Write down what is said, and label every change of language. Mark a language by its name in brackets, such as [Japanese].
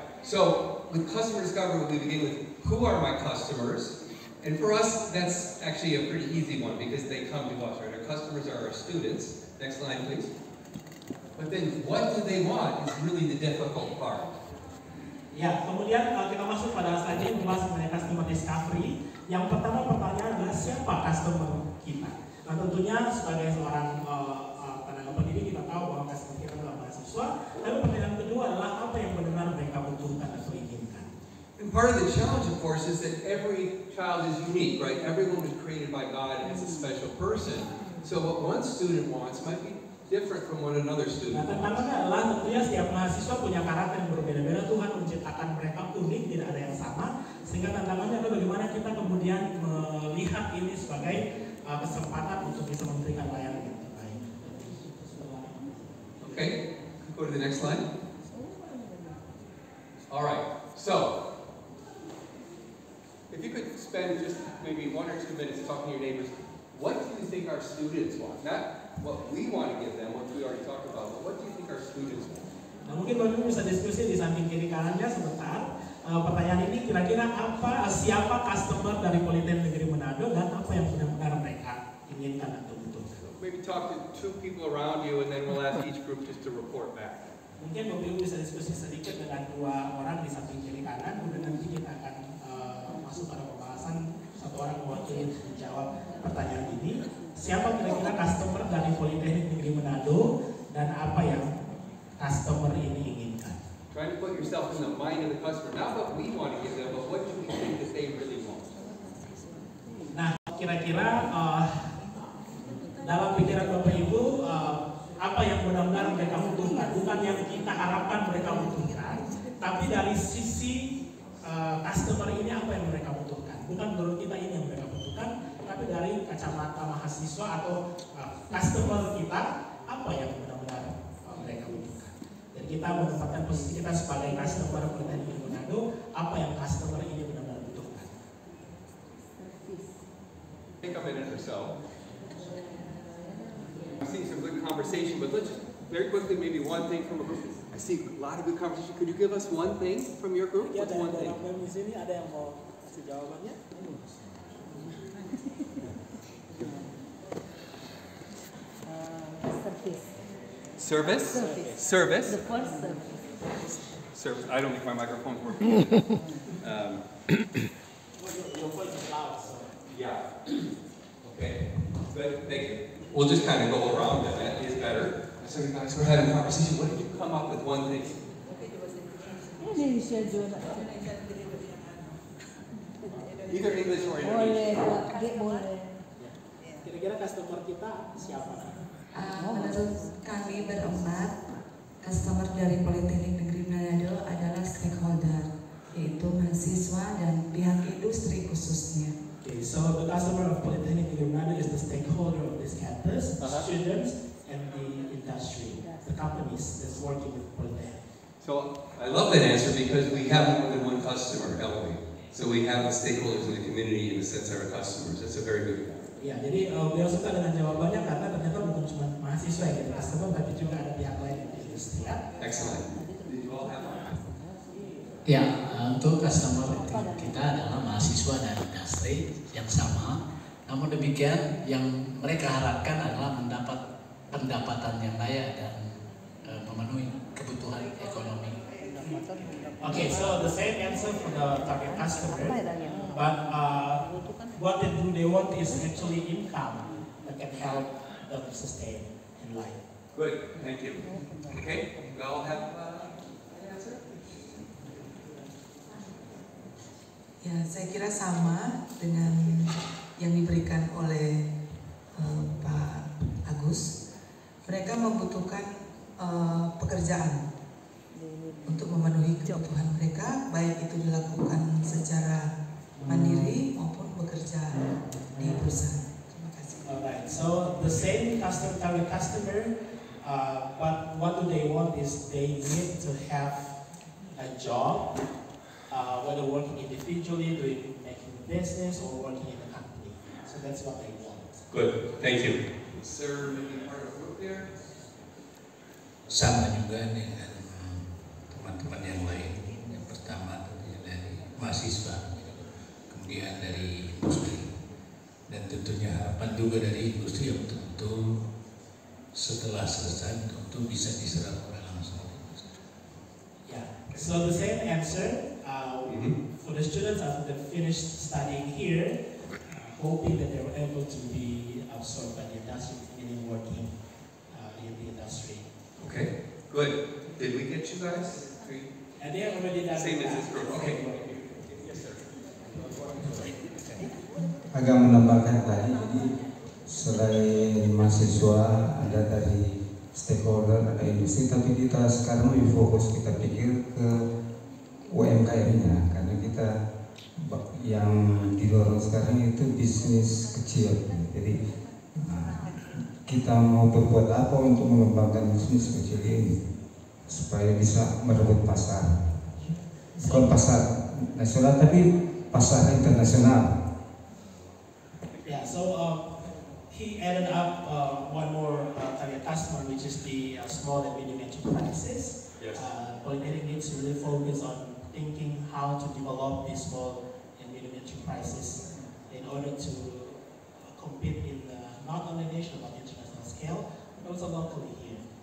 [English] So with customer discovery, we begin with who are my customers, and for us, that's actually a pretty easy one because they come to us. Right? Our customers are our students. Next line, please. But then, what do they want is really the difficult part. [Indonesian] Ya, kemudian kita masuk pada slide ini membahas mengenai customer discovery. Yang pertama pertanyaan adalah siapa customer kita? Nah tentunya sebagai seorang tenaga pendidik kita tahu bahwa customer kita adalah mahasiswa. Lalu pertanyaan kedua adalah apa yang benar mereka butuhkan atau inginkan. [English] And part of the challenge, of course, is that every child is unique, right? Everyone was created by God as a special person. So what one student wants might be different from what another student wants. [Indonesian] Nah, tantangannya adalah tentunya setiap mahasiswa punya karakter yang berbeda-beda. Tuhan menciptakan mereka unik, tidak ada yang sama. Sehingga tantangannya adalah bagaimana kita kemudian melihat ini sebagai kesempatan untuk bisa memberikan layanan yang terbaik. [English] Okay, go to the next slide. All right, so if you could spend just maybe 1 or 2 minutes talking to your neighbors, what do you think our students want? Not what we want to give them, what we already talked about, but what do you think our students want? [Indonesian] Nah, mungkin Bapak Ibu bisa diskusi di samping kiri kanannya sebentar. Pertanyaan ini kira-kira siapa customer dari Politeknik Negeri Manado dan apa yang benar-benar mereka inginkan atau butuhkan. [English] Maybe talk to 2 people around you and then we'll ask each group just to report back. [Indonesian] Mungkin Bapak Ibu bisa diskusi sedikit dengan 2 orang di samping kiri kanan, kemudian nanti kita akan masuk pada pembahasan, 1 orang mewakili menjawab pertanyaan ini. Siapa kira-kira customer dari Politeknik Negeri Manado dan apa yang customer ini inginkan? [English] Trying to put yourself in the mind of the customer, not what we want to give them, but what do we think that they really want. [Indonesian] Nah, kira-kira dalam pikiran Bapak Ibu apa yang benar-benar mereka butuhkan, bukan yang kita harapkan mereka butuhkan, tapi dari sisi customer ini apa yang mereka butuhkan, bukan menurut kita ini yang mereka butuhkan, tapi dari kacamata mahasiswa atau customer kita apa yang benar-benar mereka butuhkan. Jadi kita menempatkan posisi kita sebagai customer Politeknik Manado, apa yang customer ini benar-benar butuhkan. [English] Take a minute or so. I'm seeing some good conversation, but let's just very quickly maybe one thing from a group. I see a lot of good conversation. Could you give us one thing from your group? Ya, What's one thing? [Indonesian] di sini ada yang mau kasih jawabannya? [English] Service. Service. Service. The first service. Service. I don't think my microphone's working. Your voice is loud, so. Yeah. Okay. Good. Thank you. We'll just kind of go around then. That is better. So guys, we're having a conversation. What did you come up with one thing? [Indonesian] Ini schedule. [English] Either English or [Indonesian] Boleh, [English] Indonesian. [Indonesian] boleh. Kira-kira customer kita siapa? Menurut kami berempat, customer dari Politeknik Negeri Manado adalah stakeholder, yaitu mahasiswa dan pihak industri khususnya. [English] Okay, so the customer of Polytechnic Negeri Manado is the stakeholder of this campus, students, and the industry, the companies that's working with Polytechnic. So I love that answer because we have more than one customer, don't we? So we have the stakeholders in the community in the sense of our customers. That's a very good one. [Indonesian] Ya, jadi beliau suka dengan jawabannya karena ternyata bukan cuma mahasiswa yang jadi customer, tapi juga ada pihak lain di industri. Ya. [English] Excellent. Did you all have one? [Indonesian] Ya, untuk customer kita adalah mahasiswa dan industri yang sama. Namun demikian, yang mereka harapkan adalah mendapat pendapatan yang layak dan memenuhi kebutuhan ekonomi. [English] Okay, so the same answer for the target customer, but what they want is actually income that can help them sustain in life. Good, thank you. Okay, we all have an answer? [Indonesian] Ya, saya kira sama dengan yang diberikan oleh Pak Agus. Mereka membutuhkan pekerjaan untuk memenuhi kebutuhan mereka, baik itu dilakukan secara mandiri maupun bekerja di perusahaan. Terima kasih. [English] Alright, so the same target customer, but what do they want is they need to have a job, whether working individually, making business, or working in a company. So that's what they want. Good, thank you. Sir, maybe part of the group there? [Indonesian] Sama juga dengan teman-teman yang lain. Yang pertama tentunya dari mahasiswa, kemudian dari industri, dan tentunya harapan juga dari industri yang betul-betul setelah selesai untuk bisa diserap oleh langsung. [English] Yeah. So the same answer for the students after they finished studying here, hoping that they were able to be absorbed by the industry, meaning working in the industry. Okay, good. Did we get you guys? And they have already done Same as that. this group. Okay. Yes, sir. [Indonesian] Agak menambahkan tadi, jadi selain mahasiswa ada dari stakeholder, ada industri, tapi kita sekarang lebih fokus, kita pikir ke UMKM-nya, karena kita yang didorong sekarang itu bisnis kecil. Jadi kita mau berbuat apa untuk mengembangkan bisnis kecil ini supaya bisa merebut pasar, bukan pasar nasional tapi pasar internasional. [English] Yeah, so he added up one more target customer, which is the small and medium enterprises. Yes. Polytechnic needs to really focus on thinking how to develop these small and medium enterprises in order to compete in not only national but international scale, but also locally here.